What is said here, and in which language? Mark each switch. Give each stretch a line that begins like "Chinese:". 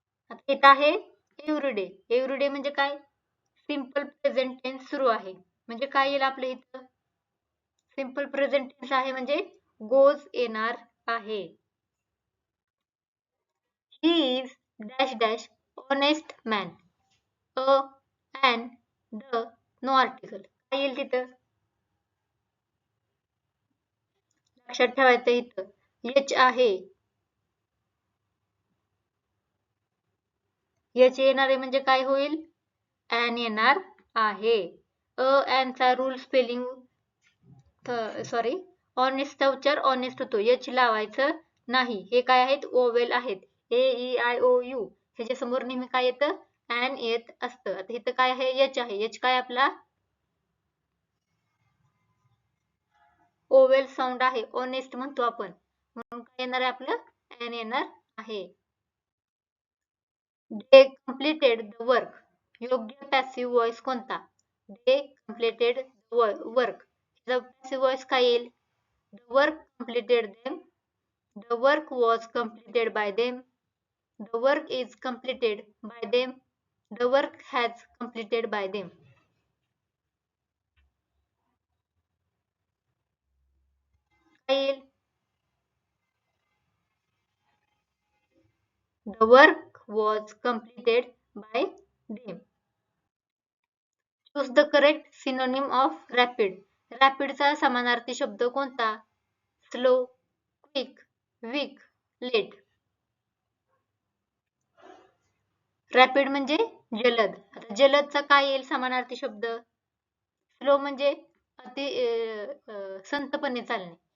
Marathi: आता येत आहे एव्हरीडे. एव्हरीडे म्हणजे काय? सिंपल प्रेझेंट टेन्स सुरू आहे. म्हणजे काय येईल आपल्या इथं? सिंपल प्रेझेंट टेन्स आहे म्हणजे गोज येणार आहे.
English: He is dash dash honest man. A and the no article.
Marathi: काय येईल तिथं? लक्षात ठेवायचं इथं एच आहे. एच येणारे म्हणजे काय होईल? एन येणार आहे. अ एन चा रूल स्पेलिंग सॉरी ऑनेस्टचा उच्चार ऑनेस्ट होतो. एच लावायचं नाही. हे काय आहेत? ओवेल आहेत. ए ई आय ओ यू ह्याच्या समोर नेहमी काय येतं? एन येत असतं. आता इथं काय आहे? एच आहे. एच काय आपला? ओवेल साऊंड आहे. ऑनेस्ट म्हणतो आपण. म्हणून काय येणार आहे आपलं? एन येणार आहे.
English: They completed the work.
Marathi: योग्य पॅसिव्ह व्हॉइस कोणता?
English: They completed the work.
Marathi: Passive voice काय येईल?
English: The work completed them. The work was completed by them. The work is completed by them. The work has completed by them.
Marathi: काय येईल?
English: The work was completed by them. Choose the correct synonym of rapid.
Marathi: रॅपिडचा समानार्थी शब्द कोणता? Slow, quick, weak, late. Rapid म्हणजे जलद. आता जलदचा काय येईल समानार्थी शब्द? स्लो म्हणजे अति संथपणे चालणे.